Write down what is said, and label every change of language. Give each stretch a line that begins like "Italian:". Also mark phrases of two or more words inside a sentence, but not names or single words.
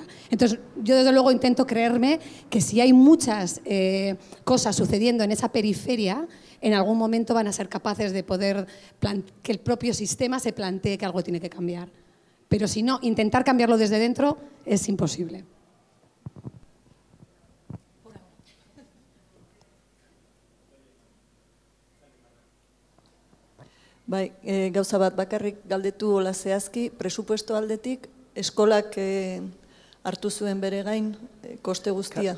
Spanish: Entonces, yo desde luego intento creerme que si hay muchas cosas sucediendo en esa periferia, en algún momento van a ser capaces de poder que el propio sistema se plantee que algo tiene que cambiar. Pero si no, intentar cambiarlo desde dentro es imposible.
Basque: Bai, gauza bat bakarrik galdetu hola zehazki, presupuesto aldetik, eskolak hartu zuen bere gain koste guztia.